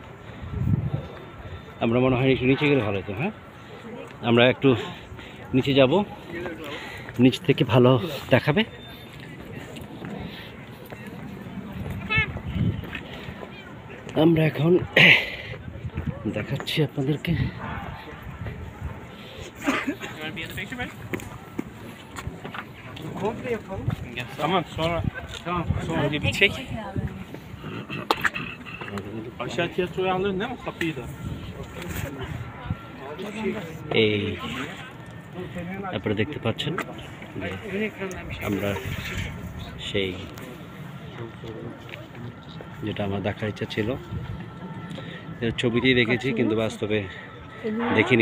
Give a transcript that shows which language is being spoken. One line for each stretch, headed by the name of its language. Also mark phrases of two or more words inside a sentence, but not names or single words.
Bangla: আমরা মনে হয় একটু নিচে গেলে ভালো হতো। হ্যাঁ, আমরা একটু নিচে যাব, নিচ থেকে ভালো দেখাবে। আমরা এখন দেখাচ্ছি আপনাদেরকে।
Turkish: Tamam sonra bir çek. Aşağı tiyatroyu alırız değil mi? Kapıyı da.
Bangla: এই আপনারা দেখতে পাচ্ছেন আমরা সেই যেটা আমার দেখার ইচ্ছা ছিল ছবিতেই দেখেছি, কিন্তু বাস্তবে দেখিনি।